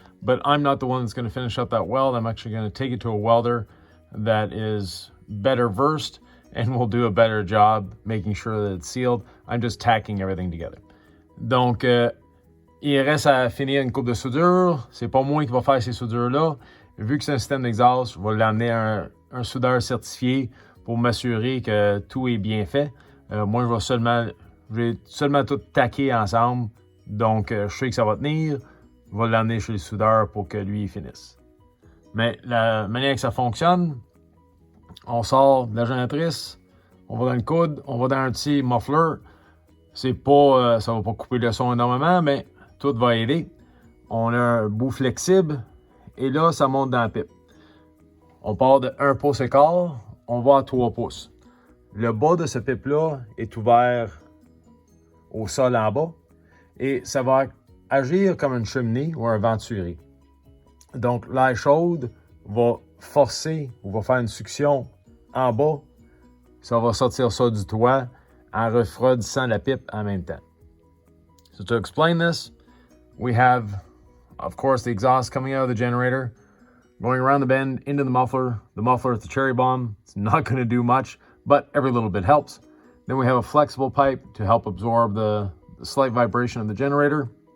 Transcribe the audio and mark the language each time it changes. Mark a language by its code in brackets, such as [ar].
[en] but I'm not the one that's going to finish up that weld. I'm actually going to take it to a welder that is better versed and will do a better job making sure that it's sealed. I'm just tacking everything together. [fr] Donc, il reste à finir une coupe de soudure. C'est pas moi qui va faire ces soudures-là. Vu que c'est un système d'exhaust, je vais l'amener à un soudeur certifié pour m'assurer que tout est bien fait. Moi, je vais seulement tout taquer ensemble. Donc, je sais que ça va tenir. Je vais l'amener chez le soudeur pour que lui, il finisse. Mais la manière que ça fonctionne, on sort de la génératrice, on va dans le coude, on va dans un petit muffler. C'est pas, ça va pas couper le son énormément, mais tout va aider. On a un bout flexible et là, ça monte dans la pipe. On part de 1 pouce et quart, on va à 3 pouces. Le bas de ce pipe-là est ouvert au sol en bas et ça va agir comme une cheminée ou un venturi. Donc, l'air chaude va forcer ou va faire une succion en bas. Ça va sortir ça du toit en refroidissant la pipe en même temps. [en] So to explain this, we have, of course, the exhaust coming out of the generator, going around the bend into the muffler. The muffler is the cherry bomb. It's not going to do much, but every little bit helps. Then we have a flexible pipe to help absorb the slight vibration of the generator.